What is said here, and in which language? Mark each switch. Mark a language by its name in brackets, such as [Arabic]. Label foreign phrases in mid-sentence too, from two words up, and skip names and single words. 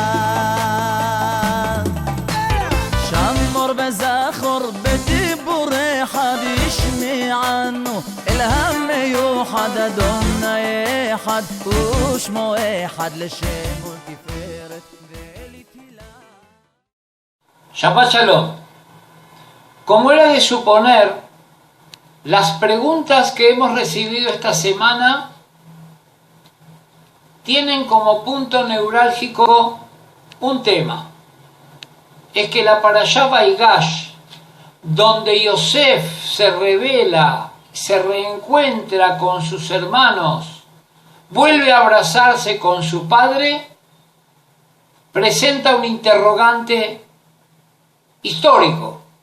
[Hebrew] שמור וזכור בדיבור אחד ישמענו אל המיוחד אדוני אחד ושמו אחד לשם ולתפארת ולתהילה. שבת שלום. [Spanish] Como era de suponer, las preguntas que hemos recibido esta semana tienen como punto neurálgico un tema. Es que la [Hebrew] פרשת ויגש, [Spanish] donde Yosef se revela, se reencuentra con sus hermanos, vuelve a abrazarse con su padre, presenta un interrogante histórico.